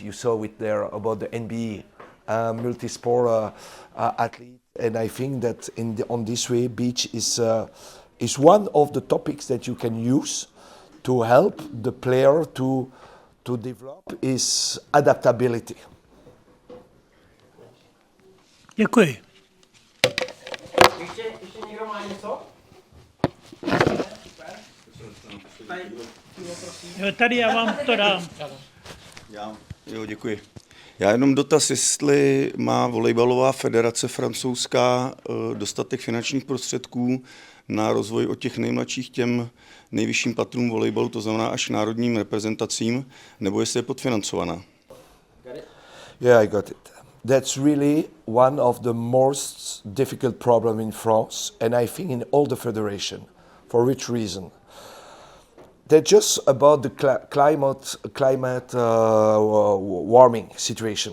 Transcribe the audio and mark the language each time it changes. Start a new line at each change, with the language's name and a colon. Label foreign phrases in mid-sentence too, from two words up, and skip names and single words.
English: You saw it there about the NBA multi-sport athlete, and I think that on this way, beach is one of the topics that you can use to help the player to develop his adaptability.
Czech: Děkuji. Ještě někdo má něco? Jo, tady já vám to dám. Děkuji. Já jenom dotaz, jestli má volejbalová federace francouzská dostatek finančních prostředků na rozvoj od těch nejmladších těm nejvyšším patrům volejbalu, to znamená až národním reprezentacím, nebo jestli je podfinancovaná?
English: Yeah, I got it. That's really one of the most difficult problems in France, and I think in all the federation. For which reason? They're just about the climate warming situation.